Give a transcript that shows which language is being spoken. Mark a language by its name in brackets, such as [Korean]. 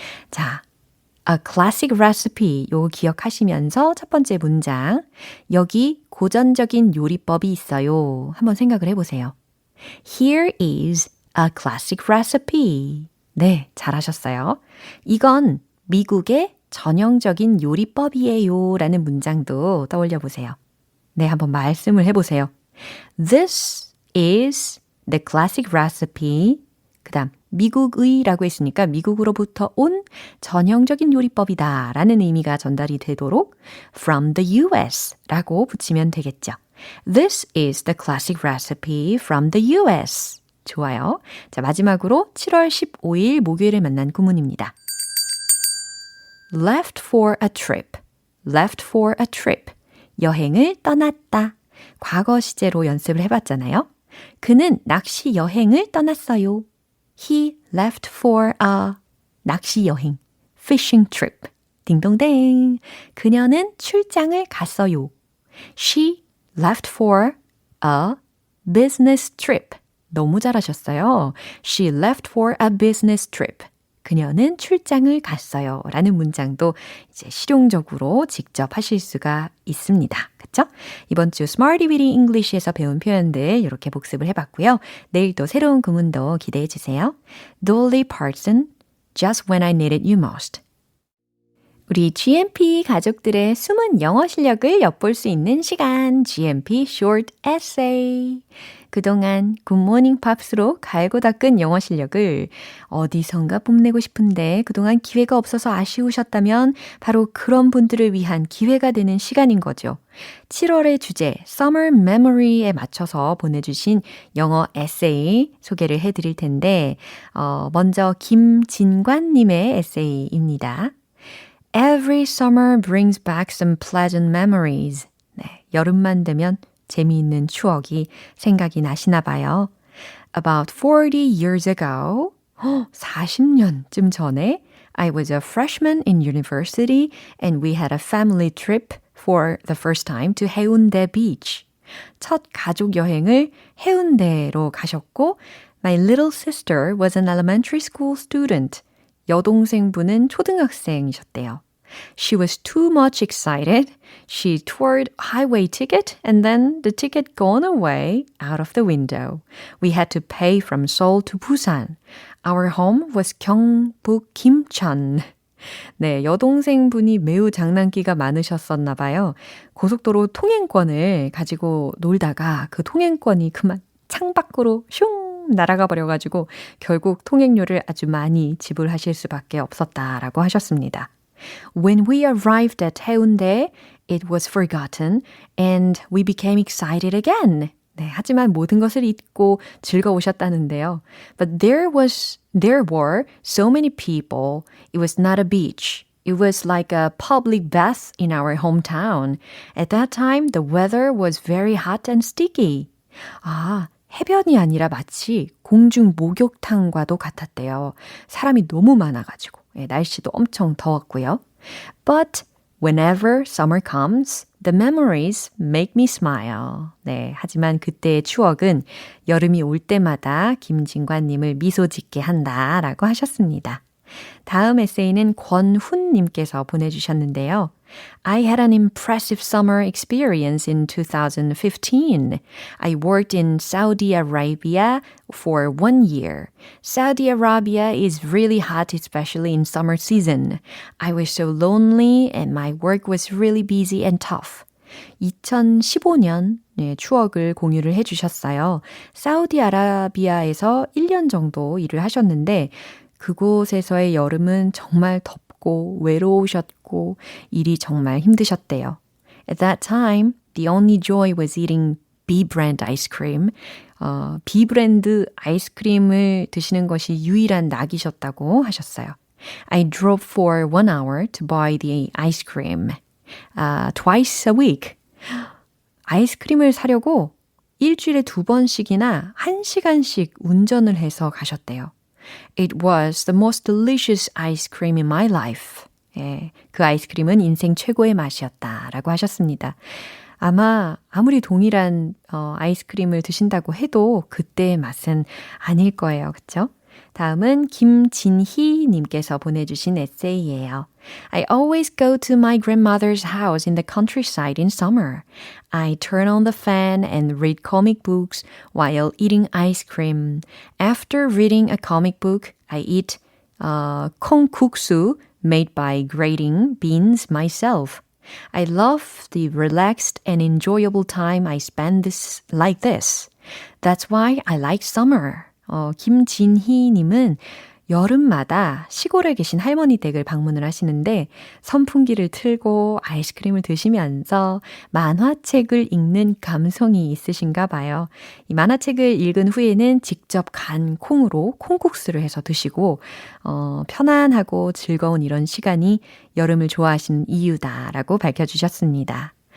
[Korean] 자, [English] A classic recipe [Korean] 요거 기억하시면서 첫 번째 문장 여기 고전적인 요리법이 있어요. 한번 생각을 해보세요. [English] Here is a classic recipe. [Korean] 네, 잘하셨어요. 이건 미국의 전형적인 요리법이에요 라는 문장도 떠올려 보세요. 네, 한번 말씀을 해보세요. [English] This is the classic recipe. [Korean] 그 다음 미국의라고 했으니까 미국으로부터 온 전형적인 요리법이다 라는 의미가 전달이 되도록 [English] from the US [Korean] 라고 붙이면 되겠죠. [English] This is the classic recipe from the US. [Korean] 좋아요. 자, 마지막으로 7월 15일 목요일에 만난 구문입니다. [English] Left for a trip. Left for a trip. [Korean] 여행을 떠났다. 과거 시제로 연습을 해봤잖아요. 그는 낚시 여행을 떠났어요. [English] He left for a [Korean] 낚시 여행, [English] fishing trip. [Korean] 딩동댕. 그녀는 출장을 갔어요. [English] She left for a business trip. [Korean] 너무 잘하셨어요. [English] She left for a business trip. [Korean] 그녀는 출장을 갔어요. 라는 문장도 이제 실용적으로 직접 하실 수가 있습니다. 그쵸? 이번 주 Smarty Weedy English에서 배운 표현들 이렇게 복습을 해봤고요. 내일 또 새로운 구문도 기대해 주세요. [English] Dolly Parton, Just When I Needed You Most. [Korean] 우리 GMP 가족들의 숨은 영어 실력을 엿볼 수 있는 시간, GMP Short Essay. 그동안 굿모닝 팝스로 갈고 닦은 영어 실력을 어디선가 뽐내고 싶은데 그동안 기회가 없어서 아쉬우셨다면 바로 그런 분들을 위한 기회가 되는 시간인 거죠. 7월의 주제 Summer Memory에 맞춰서 보내주신 영어 에세이 소개를 해드릴 텐데 먼저 김진관님의 에세이입니다. [English] Every summer brings back some pleasant memories. [Korean] 네, 여름만 되면 재미있는 추억이 생각이 나시나 봐요. [English] About 40 years ago, [Korean] 40년쯤 전에 [English] I was a freshman in university and we had a family trip for the first time to 해운대 beach. [Korean] 첫 가족 여행을 해운대로 가셨고 [English] My little sister was an elementary school student. [Korean] 여동생분은 초등학생이셨대요. [English] She was too much excited. She toured highway ticket and then the ticket gone away out of the window. We had to pay from Seoul to Busan. Our home was 경북 김천. [Korean] 네, 여동생분이 매우 장난기가 많으셨었나 봐요. 고속도로 통행권을 가지고 놀다가 그 통행권이 그만 창밖으로 슝 날아가 버려가지고 결국 통행료를 아주 많이 지불하실 수밖에 없었다라고 하셨습니다. [English] When we arrived at Haeundae, it was forgotten and we became excited again. [Korean] 네, 하지만 모든 것을 잊고 즐거우셨다는데요. [English] But there were so many people. It was not a beach. It was like a public bath in our hometown. At that time, the weather was very hot and sticky. [Korean] 아, 해변이 아니라 마치 공중 목욕탕과도 같았대요. 사람이 너무 많아가지고 날씨도 엄청 더웠고요. [English] But whenever summer comes, the memories make me smile. [Korean] 네, 하지만 그때의 추억은 여름이 올 때마다 김진관님을 미소 짓게 한다라고 하셨습니다. 다음 에세이는 권훈님께서 보내주셨는데요. [English] I had an impressive summer experience in 2015. I worked in Saudi Arabia for 1 year. Saudi Arabia is really hot, especially in summer season. I was so lonely and my work was really busy and tough. [Korean] 2015년 추억을 공유를 해주셨어요. 사우디아라비아에서 1년 정도 일을 하셨는데 그곳에서의 여름은 정말 덥고 외로우셨고 일이 정말 힘드셨대요. [English] At that time, the only joy was eating B-brand ice cream. [Korean] B-브랜드 아이스크림을 드시는 것이 유일한 낙이셨다고 하셨어요. [English] I drove for 1 hour to buy the ice cream. Twice a week. [Korean] 아이스크림을 사려고 일주일에 2번씩이나 1시간씩 운전을 해서 가셨대요. [English] It was the most delicious ice cream in my life. [Korean] 예, 그 아이스크림은 인생 최고의 맛이었다라고 하셨습니다. 아마 아무리 동일한 아이스크림을 드신다고 해도 그때의 맛은 아닐 거예요. 그렇죠? 다음은 김진희 님께서 보내주신 에세이예요. [English] I always go to my grandmother's house in the countryside in summer. I turn on the fan and read comic books while eating ice cream. After reading a comic book, I eat 콩국수 made by grating beans myself. I love the relaxed and enjoyable time I spend like this. That's why I like summer. [Korean] 김진희 님은 여름마다 시골에 계신 할머니 댁을 방문을 하시는데 선풍기를 틀고 아이스크림을 드시면서 만화책을 읽는 감성이 있으신가 봐요. 이 만화책을 읽은 후에는 직접 간 콩으로 콩국수를 해서 드시고 편안하고 즐거운 이런 시간이 여름을 좋아하시는 이유다라고 밝혀주셨습니다.